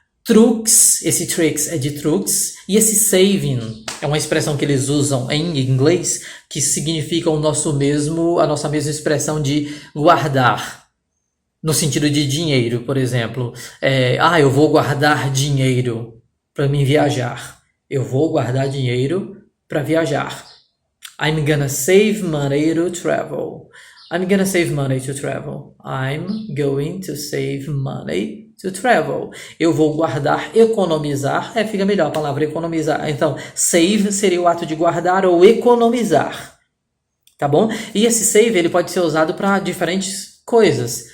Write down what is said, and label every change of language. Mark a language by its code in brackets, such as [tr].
[pt] Truques, esse tricks é de truques, e esse saving é uma expressão que eles usam em inglês que significa a nossa mesma expressão de guardar, no sentido de dinheiro, por exemplo. Eu vou guardar dinheiro para mim viajar. Eu vou guardar dinheiro para viajar. [en] I'm gonna save money to travel. I'm gonna save money to travel. I'm going to save money to travel. [pt] Eu vou guardar, economizar. Fica melhor a palavra economizar. Então, save seria o ato de guardar ou economizar. Tá bom? E esse save, ele pode ser usado para diferentes coisas.